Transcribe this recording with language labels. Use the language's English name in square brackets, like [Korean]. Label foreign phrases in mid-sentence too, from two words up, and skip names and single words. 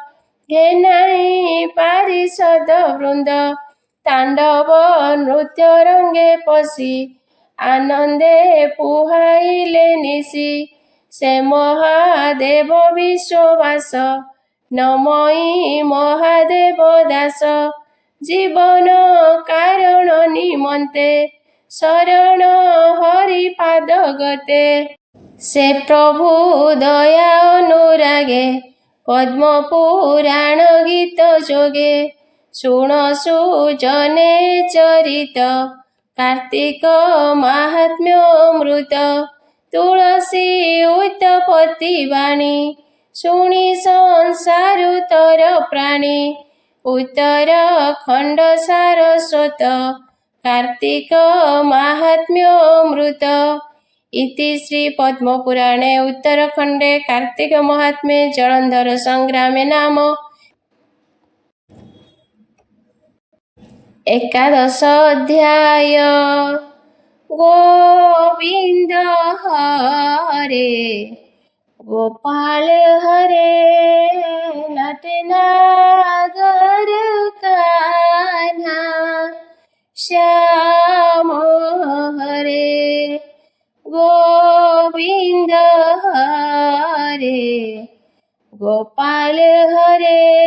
[Odia] ଘେନାଇ ପାରିଷଦ ବୃନ୍ଦ ତାଣ୍ଡବ ନୃତ୍ୟ ରଙ୍ଗେ ପଶି ଆନନ୍ଦେ ପୁହାଇଲେ ନିଶି ସେ ମହାଦେବ ବିଶ୍ୱବାସ ନମଇ ମହାଦେବ ଦାସ ଜୀବନ କାରଣ ନିମନ୍ତେ ଶରଣ ହରି ପାଦ ଗତେ ସେ ପ୍ରଭୁ ଦୟା ଅନୁରାଗେ ପଦ୍ମ ପୁରାଣ ଗୀତ ଯୋଗେ ଶୁଣସୁ ଜନେ ଚରିତ କାର୍ତ୍ତିକ ମହାତ୍ମ୍ୟାମୃତ ତୁଳସୀ ଉତ୍ପତ୍ତି ବାଣୀ ଶୁଣି ସଂସାରୁତର ପ୍ରାଣୀ ଉତ୍ତରାଖଣ୍ଡ ସାରସ୍ୱତ କାର୍ତ୍ତିକ ମହାତ୍ମ୍ୟାମୃତ [Sanskrit] इति श्री पद्मपुराणे उत्तराखंडे कार्तिक महात्म्ये जलंधर संग्रामे नाम एकादश अध्याय गोविंद हरे गोपाल हरे नटनागर कान्हा श्याम हरे गोविंद हरे गोपाल हरे